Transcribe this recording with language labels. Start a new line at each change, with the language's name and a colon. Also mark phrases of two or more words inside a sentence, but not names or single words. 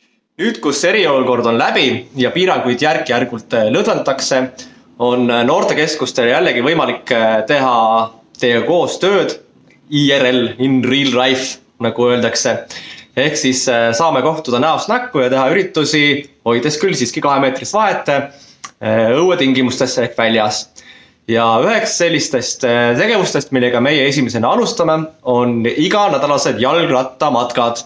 Estonian: Nüüd, kus eriolukord on läbi ja piiranguid järk-järgult lõdvendatakse, on noortekeskustel jällegi võimalik teha teiega koos tööd IRL,
English: in real life,
Estonian: nagu öeldakse. Ehk siis saame kohtuda näost näkku ja teha üritusi, hoides küll siiski 2 meetrist vahet õuetingimustesse ehk väljas. Ja üheks sellistest tegevustest, millega meie esimesena alustame, on iganädalased jalgrattamatkad.